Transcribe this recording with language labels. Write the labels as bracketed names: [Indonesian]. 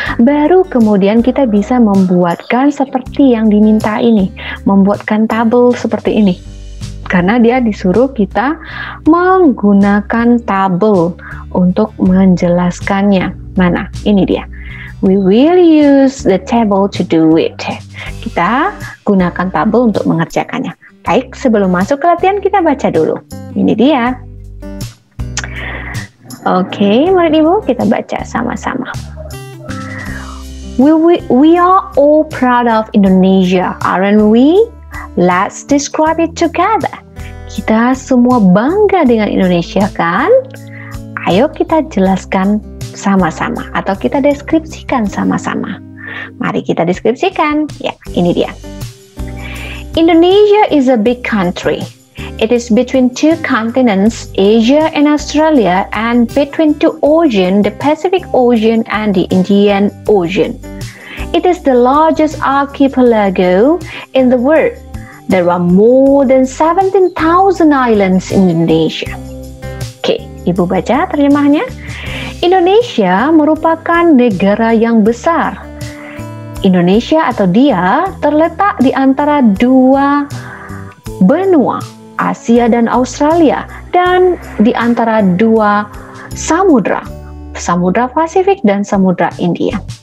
[Indonesian] Baru kemudian kita bisa membuatkan seperti yang diminta ini, membuatkan tabel seperti ini. Karena dia disuruh kita menggunakan tabel untuk menjelaskannya. Mana? Ini dia. [English] We will use the table to do it. [Indonesian] Kita gunakan tabel untuk mengerjakannya. Baik, sebelum masuk ke latihan kita baca dulu. Ini dia. Oke, mari Ibu kita baca sama-sama. [English] We are all proud of Indonesia, aren't we? Let's describe it together. [Indonesian] Kita semua bangga dengan Indonesia, kan? Ayo kita jelaskan sama-sama atau kita deskripsikan sama-sama. Mari kita deskripsikan. Ya, ini dia. [English] Indonesia is a big country. It is between two continents, Asia and Australia, and between two oceans, the Pacific Ocean and the Indian Ocean. It is the largest archipelago in the world. There are more than 17,000 islands in Indonesia. [Indonesian] Oke, Ibu baca terjemahnya. Indonesia merupakan negara yang besar. Indonesia atau dia terletak di antara dua benua, Asia dan Australia, dan di antara dua samudra, Samudra Pasifik dan Samudra India.